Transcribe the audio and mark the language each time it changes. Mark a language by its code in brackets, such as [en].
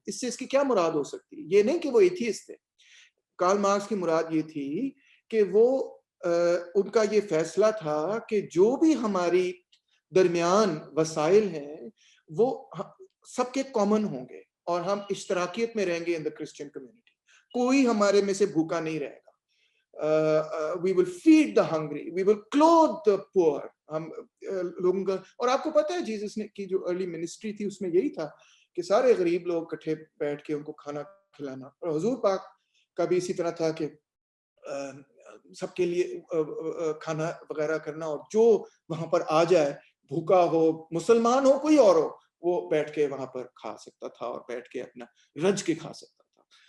[ur] اس سے اس کی کیا مراد ہو سکتی ہے؟ یہ نہیں کہ وہ ایتھیسٹ تھے. کارل مارکس کی مراد یہ تھی کہ وہ ان کا یہ فیصلہ تھا کہ جو بھی ہماری درمیان وسائل ہیں وہ سب کے کامن ہوں گے اور ہم اشتراکیت میں رہیں گے [en] In the Christian community. [ur] کوئی ہمارے میں سے بھوکا نہیں رہے گا. [en] we will feed the hungry, we will clothe the poor. [ur] ہم لوگوں کا, اور آپ کو پتہ ہے جیسس نے کی جو ارلی منسٹری تھی اس میں یہی تھا کہ سارے غریب لوگ اکٹھے بیٹھ کے ان کو کھانا کھلانا. اور حضور پاک کا بھی اسی طرح تھا کہ سب کے لیے کھانا وغیرہ کرنا, اور جو وہاں پر آ جائے بھوکا ہو, مسلمان ہو, کوئی اور ہو, وہ بیٹھ کے وہاں پر کھا سکتا تھا اور بیٹھ کے اپنا رنج کے کھا سکتا تھا.